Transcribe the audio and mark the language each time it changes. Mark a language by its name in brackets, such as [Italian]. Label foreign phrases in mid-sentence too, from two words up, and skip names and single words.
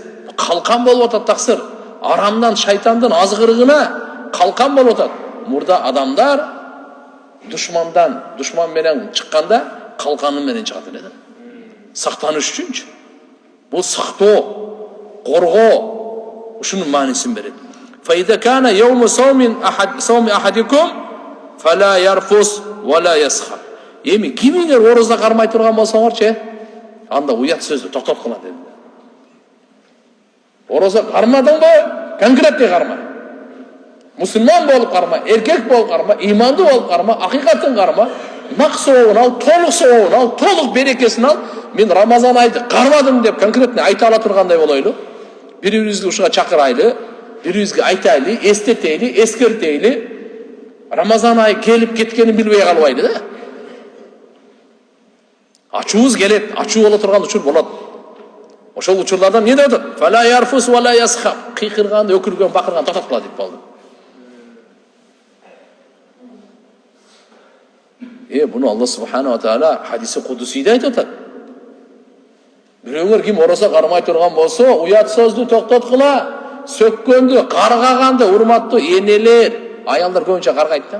[Kyrgyz] Калкан болуп атат таксыр. Арамдан, шайтандын азгырыгына калкан болуп атат. Мурда адамдар душман менен чыкканда калканы менен чыгат эле да. Сактаныш үчүнчү. Бул сактоо, коргоо ушунун маанисин берет. [Arabic] فإذا كان يوم صوم أحدكم فلا يرفث ولا يسخر. [Kyrgyz] Эми кимиңер ороза кармай турган болсоңорчу, анда уят сөздү токтоткула деди. Ороза кармадыңбы? Конкретный карма. Мусулман болуп карма, эркек болуп карма, имандуу болуп карма, акыйкатын карма, максообун ал, толук сообун ал, толук берекесин ал. Мен Рамазан айды кармадым деп конкретный айта ала тургандай болойлу. Бири-бирибизди ушуга чакырайлы, бири-бирибизге айтайлы, эстетейли, эскертейли. Рамазан айы келип кеткенин билбей калбайлы да. Ачуубуз келет, ачуу боло турган учур болот. Ошол учурлардан не деп атат? [Arabic] فلا يرفث ولا يصخب. [Kyrgyz] Кыйкырган, өкүргөн, бакырган токтоткула деп болду. Буну [Arabic] الله سبحانه وتعالى [Kyrgyz] хадиси кудусийде айтып атат. Бирөөңөр ким орозо кармай турган болсо, уят сөздү токтоткула, сөккөндү, каргаганды, урматтуу энелер, аялдар көбүнчө каргайт да.